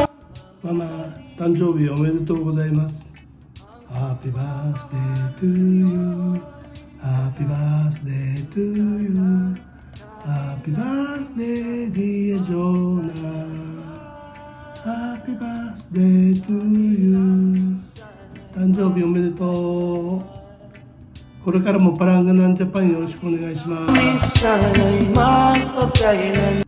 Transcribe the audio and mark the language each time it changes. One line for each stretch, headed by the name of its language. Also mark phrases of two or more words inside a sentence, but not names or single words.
Japanese: ママ、誕生日おめでとうございます。
English: Happy birthday to you. Happy birthday to you. Happy birthday dear Jonah. Happy birthday to you.
Japanese: 誕生日おめでとう。これからもパランガナンジャパンよろしくお願いします。
Filipino: Minsan ay magpakailan